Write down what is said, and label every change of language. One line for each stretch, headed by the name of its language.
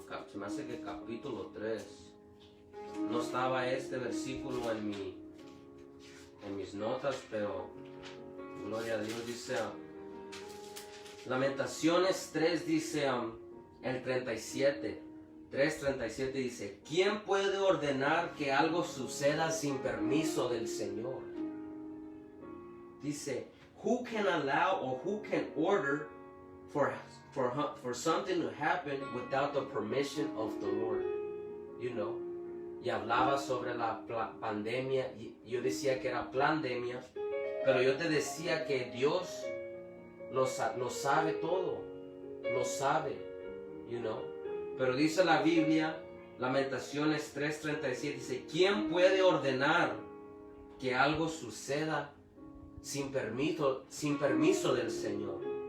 Spanish: se me hace que capítulo 3, no estaba este versículo en mis notas, pero gloria a Dios, dice, Lamentaciones 3 dice, el 3:37 dice, ¿quién puede ordenar que algo suceda sin permiso del Señor?
English: Dice, who can allow or who can order for something to happen without the permission of the Lord?
Spanish: Y hablaba sobre la pandemia, y yo decía que era pandemia, pero yo te decía que Dios lo sabe todo, lo sabe, Pero dice la Biblia, Lamentaciones 3:37, dice, ¿quién puede ordenar que algo suceda sin permiso del Señor?